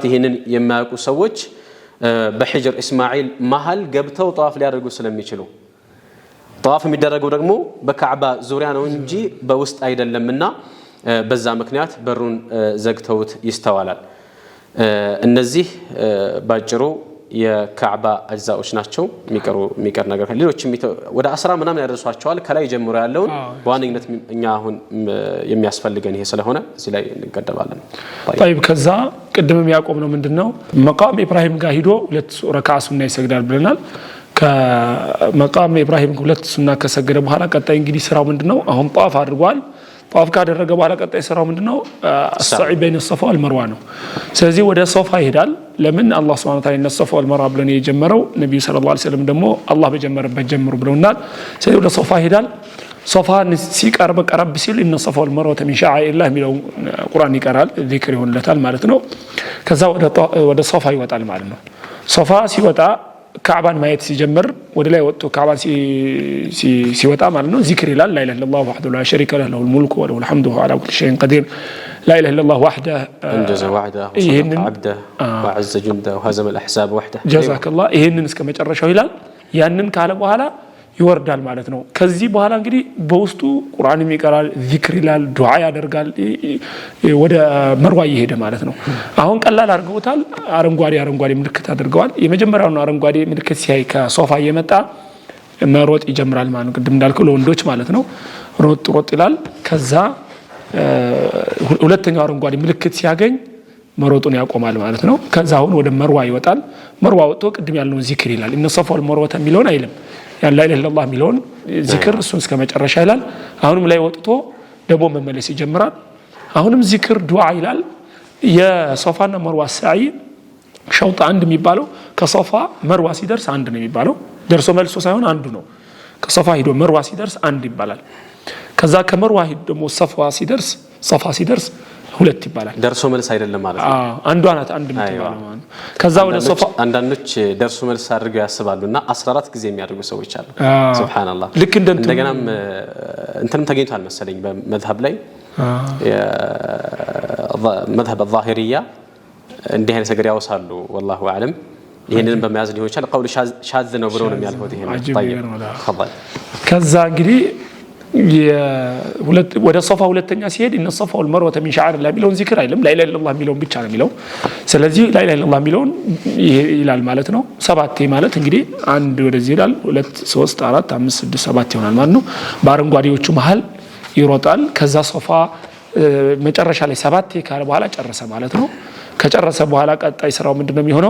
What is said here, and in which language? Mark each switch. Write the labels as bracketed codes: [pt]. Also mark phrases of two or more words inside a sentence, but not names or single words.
[am] ይሄንን የማያውቁ ሰዎች በሂጅር እስማኤል መሃል ገብተው ጧፍ ሊያደርጉ ስለሚችሉ ጧፍ የሚደረገው ደግሞ በካዕባ ዙሪያ ነው እንጂ በውስጥ አይደለምና በዛ ምክንያት በሩን ዘግተውት ይስተዋላል እነዚህ ባጭሩ የካዕባ አጅዛዎች ናቸው የሚቀር ነገር ሌሎች ወደ 10 ምናምን ያደርሷቸዋል ከላይ ጀምሮ ያለውን በዋነኝነት እኛ አሁን የሚያስፈልገን ይሄ ስለሆነ እዚህ ላይ እንቀደባለን طيب ከዛ ቅድምም ያቆም ነው ምንድነው መቃም ኢብራሂም ጋር ሄዶ ሁለት ረካዓ ሱና ይሰግዳል ብለናል ከመቃም ኢብራሂም ሁለት ሱና ከሰገደ በኋላ ቀጣይ እንግዲህ ስራው ምንድነው አሁን ጧፍ አድርጓል ጧፍ ካደረገ በኋላ ቀጣይ ስራው ምንድነው [ar] السعي بين الصفا والمروه [am] ነው ስለዚህ ወደ ሶፋ ይሄዳል ለምን አላህ [ar] سبحانه وتعالى الصفا والمروه [am] ብለን የጀመረው ነብዩ ሰለላሁ ዐለይሂ ወሰለም ደግሞ አላህ በጀመረበት ጀምሩ ብለውናል ስለዚህ ወደ ሶፋ ይሄዳል ሶፋን ሲቀርብ ቀረብ ሲል [ar] ان الصفا والمروه من شعائر الله [am] የሚለው ቁርአን ይቀራል ዚክር ይሆንለታል ማለት ነው ከዛ ወደ ሶፋ ይወጣል ማለት ነው ሶፋ ሲወጣ ካዕባን ማየት ሲጀምር ወደ ላይ ወጥቶ ካዕባን ሲወጣ ማለት ነው ዚክር ይላል [ar] لا اله الا الله وحده لا شريك له له الملك وله الحمد وهو على كل شيء قدير لا اله الا الله وحده [am] انجز وعده وصدق عبده وعز جنده وهزم الاحزاب وحده جزاك الله ይሄንን እስከ መጨረሻው ይላል ያንን ካለ በኋላ ይወርዳል ማለት ነው ከዚህ በኋላ እንግዲህ በውስጡ ቁርአንም ይቀራል ዚክር ይላል ዱዓ ያደርጋል ወደ መርዋ ይሄደ ማለት ነው አሁን ቀላል አድርገውታል አረንጓዴ ምልክት አድርገዋል የመጀመሪያው አረንጓዴ ምልክት ሲያይ ከሶፋ እየመጣ መሮጥ ይጀምራል ማለት ነው ቅድም እንዳልከው ለወንዶች ማለት ነው ሮጥ ይላል ከዛ ሁለተኛው አረንጓዴ ምልክት ሲያገኝ መሮጡን ያቆማል ማለት ነው ከዛ አሁን ወደ መርዋ ይወጣል መርዋ ወጥቶ ቅድም ያልነው ዚክር ይላል እነ ሶፋ ወልመርዋ የሚለውን አይልም ያ لا [ar] اله الا الله [am] ሚለውን ዚክር እሱን እስከ መጨረሻ ይላል አሁንም ላይ ወጥቶ ደግሞ መመለስ ይጀምራል አሁንም ዚክር ዱዓ ይላል የሶፋና መርዋ ሳይ ሸውጥ አንድ የሚባለው ከሶፋ መርዋ ሲደርስ አንድ ነው የሚባለው ደርሶ መልሶ ሳይሆን አንዱ ነው ከሶፋ ሄዶ መርዋ ሲደርስ አንድ ይባላል ከዛ ከመርዋ ሄዶ ደግሞ ሶፋ ሲደርስ ሁለት ይባላል ደርሶ መልስ አይደለም ማለት ነው አንዷ ናት አንድ የምትባለው ማለት ከዛ ወደ ሶፋ አንዳንዶች ደርሶ መልስ አድርገው ያስባሉና 14 ጊዜ የሚያደርጉ ሰዎች አሉ ሱብሃንአላህ ልክ እንደገናም እንትንም ተገኝቷል መሰለኝ በመዝሀብ ላይ መዝሀብ الظاهرية እንዲህ አይነት ነገር ያወሳሉ [ar] والله اعلم [am] ይሄንን በመያዝ ሊሆን ይችላል [ar] قول شاذ [am] ነው ብለው ነው የሚያልፈው ይሄን [ar] طيب تفضل [am] ከዛ እንግዲህ ወደ ሶፋ ሁለተኛ ሲሄድ [ar] إن الصفا والمروة من شعائر الله [am] የሚለውን ዚክር አይልም [ar] لا إله إلا الله [am] የሚለውን ብቻ ነው የሚለው ስለዚህ [ar] لا إله إلا الله [am] የሚለውን ይላል ማለት ነው ሰባቴ ማለት እንግዲህ አንድ ወደዚህ ይላል 2 3 4 5 6 7 ይሆናል ማለት ነው በአረንጓዴዎቹ መሃል ይሮጣል ከዛ ሶፋ መጨረሻ ላይ ሰባቴ ካለ በኋላ ጨረሰ ማለት ነው ከጨረሰ በኋላ ቀጣይ ስራው ምንድነው የሚሆነው